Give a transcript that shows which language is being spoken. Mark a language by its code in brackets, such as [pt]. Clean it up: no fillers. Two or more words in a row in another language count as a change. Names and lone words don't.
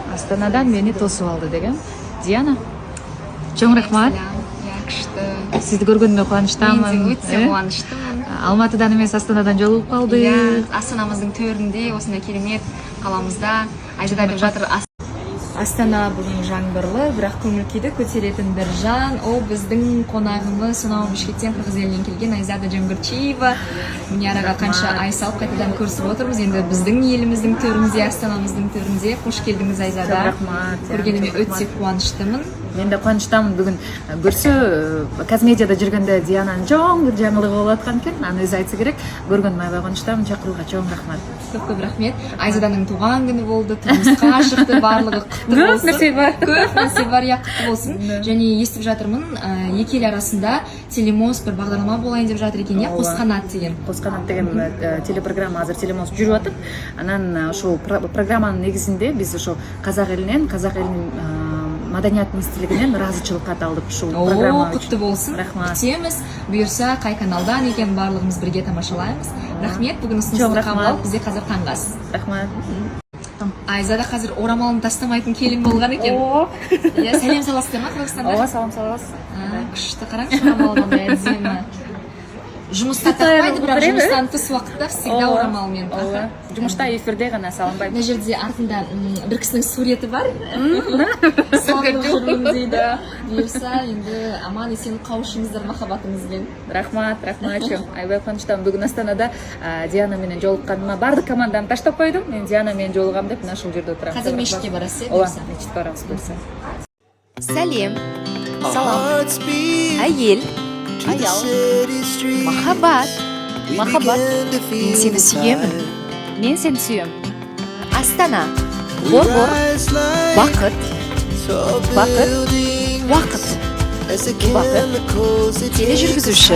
[ky] Астанадан мени тосуп алды деген. Диана, чоң рахмат. [kk] Күшті. [ky] Сизди көргөнүмө кубанычтамын. [kk] Мен де өте қуаныштымын. [ky] Алматыдан эмес Астанадан жолугуп калдык. [kk] Астанамыздың төрінде, осындай керемет қаламызда. Айзада деп жатыр. Астана бүгін жаңбырлы, бірақ көңіл күйді көтеретін бір жан. Ол біздің қонағымыз, сонау Бішкектен, Қырғыз елінен келген Айзада Жангирчиева. Міне араға қанша ай салып қайтадан көрісіп отырмыз. Енді біздің еліміздің төрінде, Астанамыздың төрінде. Қош келдіңіз, Айзада. Рахмат. Көргеніме өте қуаныштымын. [ky] Мен де кубанычтамын бүгүн көрсө Казмедияда жүргөндө Диананын чоң бир жаңылыгы болуп аткан экен. Аны өзү айтса керек. Көргөнүмө аябай кубанычтамын. Чакырууга чоң рахмат. [kk] Көп рахмет. Айзаданың туған күні болды, тұрмысқа шықты, барлығы құтты болсын. Көп нәрсе бар, я құтты болсын. Және естіп жатырмын, екі ел арасында телемост бір бағдарлама болайын деп жатыр екен, қос қанат деген. [ky] Қос қанат деген телепрограмма азыр телемост жүрүп атып, анан ошол программанын негизинде биз ошо казак элинен Маданият министрлигинен ыраазычылык кат алдык ушул программа үчүн. [kk] Құтты болсын. Рахмат. Күтеміз. Буюрса қай каналдан екен барлығымыз бірге тамашалаймыз. Рахмет. Бүгін ұсынысты қабыл алып бізге қазір таңғас. Рахмат. Айзада қазір орамалын тастамайтын келін болған екен. Иә, сәлем саласыздар ма Қырғызстанда? [ky] Ооба, салам салабыз. [kk] Күшті, қараңызшы орамалын әдемі. Жұмыста тақпайды, бірақ жұмыстан тыс уақытта всегда орамалмен. [ky] Жұмышта эфирде гана салынбайт. [kk] Мына жерде артында бір кісінің суреті бар. Салып жүрмін дейді. Бұйырса, енді аман есен қауышыңыздар махаббатыңызбен. [ky] Рахмат, рахматчым. Аябай кубанычтамын. Бүгүн Астанада Диана менен жолукканыма бардык команданы таштап койдум. Мен Диана менен жолугам деп мына ушул жерде отурам. [kk] Қазір мешітке барасыз, [ky] Ооба, [kk] бұйырса. [ky] мешітке барабыз буюрса. [kk] Сәлем, салам, әйел, аял, махаббат, мен сені сүйемін, [ky] Мен сени сүйөм. [kk] Астана, бор-бор, бақыт, уақыт, тележүргізуші,